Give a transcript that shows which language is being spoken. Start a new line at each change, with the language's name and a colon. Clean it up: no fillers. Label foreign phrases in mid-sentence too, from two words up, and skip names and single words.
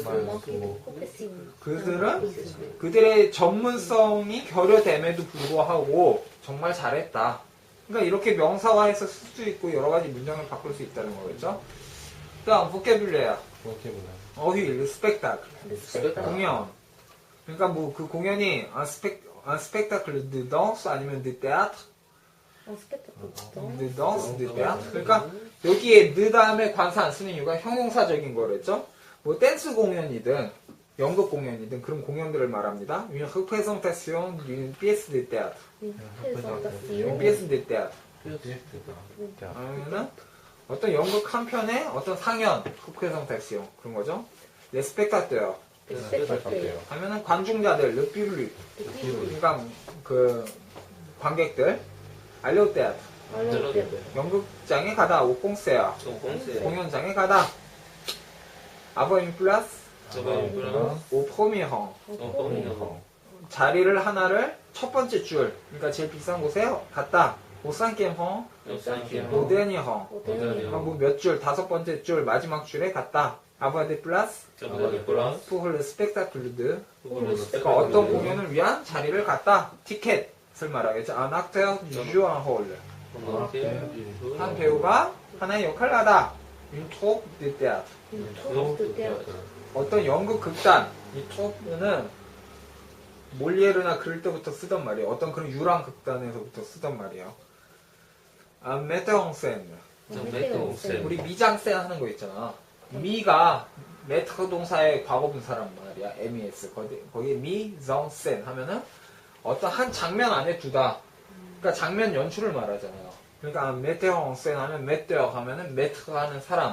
Korean: 그들은 그들의 전문성이 결여됨에도 불구하고 정말 잘했다. 그러니까 이렇게 명사화해서 쓸 수 있고 여러 가지 문장을 바꿀 수 있다는 거겠죠. 그다음 보케뷸레야 어휘 스펙타클 공연. 그러니까 뭐 그 공연이
French: un spectacle de danse
Korean: 아니면
French: de théâtre. de danse, de théâtre.
Korean: 그러니까 여기에 느 다음에 관사 안 쓰는 이유가 형용사적인 거랬죠. 뭐 댄스 공연이든 연극 공연이든 그런 공연들을 말합니다.
French: Une représentation d'une pièce de théâtre. Une pièce de théâtre.
Korean: 아니면은 어떤 연극 한 편의 어떤 상연, représentation 그런 거죠.
French: Les spectateurs.
Korean: 하면은 관중자들,
French: le public.
Korean: 그러니까 그 관객들.
French: aller au théâtre.
Korean: 연극장에 가다.
French: au concert.
Korean: 공연장에 가다.
French: avoir une place. au premier rang.
Korean: 자리를 하나를 첫 번째 줄. 그러니까 제일 비싼 곳에 갔다.
French: au cinquième rang. au dernier rang.
Korean: 뭐 몇 줄, 다섯 번째 줄, 마지막 줄에 갔다.
French: avoir des places pour le spectacle de.
Korean: 그러니까 어떤 공연을 위한 자리를 갖다. 티켓을 말하겠죠.
French: Un acteur joue un rôle.
Korean: 한 배우가 하나의 역할을 하다.
French: Une troupe de théâtre.
Korean: 어떤 연극 극단. 이 트로프는 몰리에르나 그럴 때부터 쓰던 말이에요. 어떤 그런 유랑 극단에서부터 쓰던 말이에요.
French: Un metteur en scène.
Korean: 우리 미장센 하는 거 있잖아. 미가 메트로 동사의 과거분사란 말이야. MES. 거기에 미정센 하면은 어떤 한 장면 안에 두다. 그러니까 장면 연출을 말하잖아요. 그러니까 메테어센 하면 메테어 하면은 메트가 하는 사람.